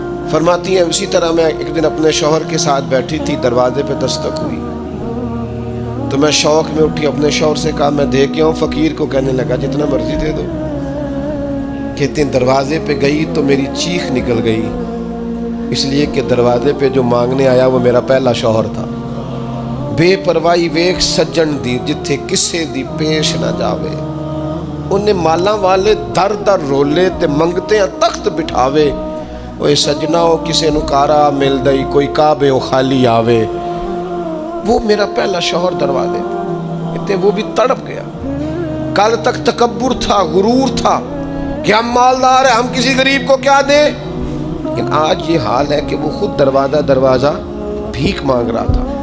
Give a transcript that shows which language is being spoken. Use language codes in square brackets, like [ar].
[ur] فرماتی ہیں اسی طرح میں ایک دن اپنے شوہر کے ساتھ بیٹھی تھی، دروازے پہ دستک ہوئی تو میں شوق میں اٹھی، اپنے شوہر سے کہا میں دے کے آؤں؟ فقیر کو کہنے لگا جتنا مرضی دے دو. کہتے ہیں دروازے پہ گئی تو میری چیخ نکل گئی، اس لیے کہ دروازے پہ جو مانگنے آیا وہ میرا پہلا شوہر تھا. [pa] بے پرواہی ویکھ سجن دی، جتھے کسے دی پیش نہ جاوے. انہیں مالاں والے در در رولے تے منگتے ہیں تخت بٹھاوے. وہ سجنا ہو کسے نو کارا مل دئی، کوئی کعبے ہو خالی آوے. [ur] وہ میرا پہلا شوہر دروازے اتنے، وہ بھی تڑپ گیا. کل تک تکبر تھا، غرور تھا کہ ہم مالدار ہیں، ہم کسی غریب کو کیا دیں. لیکن آج یہ حال ہے کہ وہ خود دروازہ دروازہ بھیک مانگ رہا تھا.